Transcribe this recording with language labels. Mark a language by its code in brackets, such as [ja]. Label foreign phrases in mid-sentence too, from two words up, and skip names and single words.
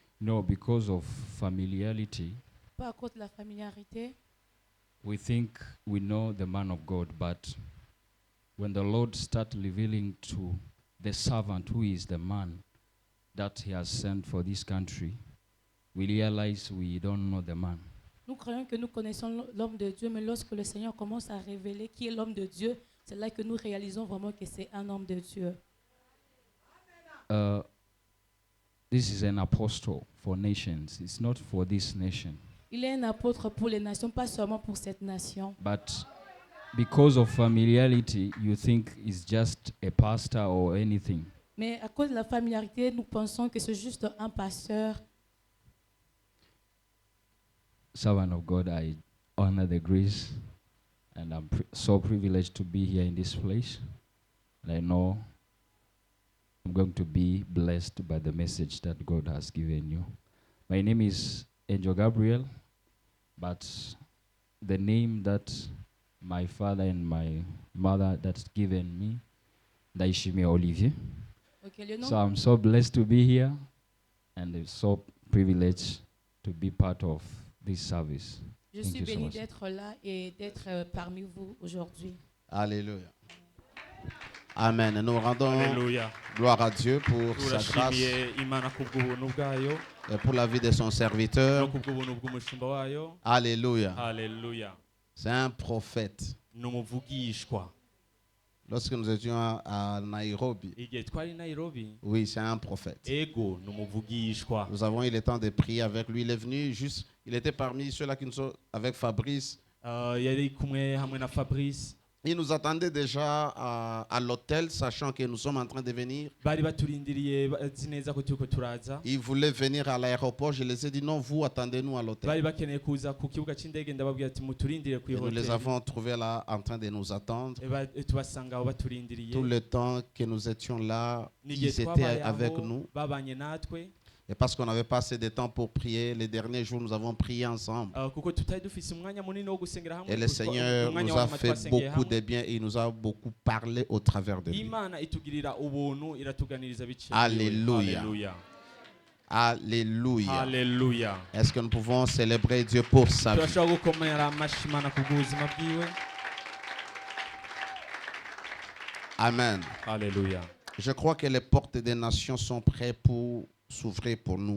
[en] No, because of familiarity, [fr] Pas à cause de la familiarité. [en] we think we know the man of God, but when the Lord starts revealing to the servant who is the man that he has sent for this country, we realize we don't know the man. [fr] Nous croyons que nous connaissons l'homme de Dieu, mais lorsque le Seigneur commence à révéler qui est l'homme de Dieu, c'est là que nous réalisons vraiment que c'est un homme de Dieu. [en] This is an apostle for nations. It's not for this nation. [fr] Il est un apôtre pour les nations, pas seulement pour cette nation. [en] But because of familiarity, you think it's just a pastor or anything. [fr] Mais à cause de la familiarité, nous pensons que c'est juste un pasteur. [en] Servant of God, I honor the grace, and I'm so privileged to be here in this place. And I know I'm going to be blessed by the message that God has given you. My name is Angel Gabriel, but the name that my father and my mother that's given me, Daishimi Olivier. [fr] Okay, le nom, [en] So I'm so blessed to be here, and I'm so privileged to be part of this service. [fr] je [en] Thank [fr] suis [en] you so [fr] bénie [en] much. [fr] d'être là et d'être parmi vous aujourd'hui. Alléluia. Amen. Nous rendons Alléluia. gloire à Dieu pour sa grâce [rn] Turashimiye Imana kubw'ubuntu bwayo [fr] et pour la vie de son [rn] no [fr] serviteur. [rn] kubw'ubuntu bw'umushumba wayo. [fr] Alléluia. [rn] Haleluya. [fr] C'est un prophète. [rn] Ni umuvugishwa. [fr] Lorsque nous étions à Nairobi, [rn] Igihe twari i Nairobi, [fr] oui, c'est un prophète. [rn] ego ni umuvugishwa. [fr] Nous avons eu le temps de prier avec lui. Il est venu juste, il était parmi ceux-là qui nous sont avec Fabrice. [rn] Yari kumwe hamwe na Fabrice. [fr] Il nous attendait déjà à l'hôtel, sachant que nous sommes en train de venir. [rn] Bari baturindiriye bazi neza ko turiko turaza. [fr] Il voulait venir à l'aéroport. Je les ai dit non, vous attendez-nous à l'hôtel. [rn] Bari bakeneye kuza ku kibuga c'indege ndababwira ati muturindire ku [fr] Et nous les [rn] hoteli. [fr] avons trouvés là en train de nous attendre. [rn] Tubasanga aho baturindiriye. [fr] Tout le temps que nous étions là, [rn] N'igihe [fr] ils étaient [rn] twabaye [fr] avec [rn] aho, [fr] nous. [rn] babanye natwe. [fr] Et parce qu'on n'avait pas assez de temps pour prier, les derniers jours, nous avons prié ensemble. [rn] Kuko tutari dufise umwanya munini wo gusengera hamwe. [fr] Et le Seigneur [rn] Umwanya [fr] nous a [rn] w'amatu [fr] fait [rn] twasengeye [fr] beaucoup [rn] hamwe. [fr] de bien et il nous a beaucoup parlé au travers de lui. [rn] Imana itugirira ubuntu iratuganiriza biciye. [fr] Alléluia. Alléluia. Alléluia. Alléluia. Est-ce que nous pouvons célébrer Dieu pour sa vie? [rn] Turashobora gukomera amashyi Imana kubw'ubuzima bwiwe. [fr] Amen. Alléluia. Je crois que les portes des nations sont prêtes pour s'ouvrir pour nous.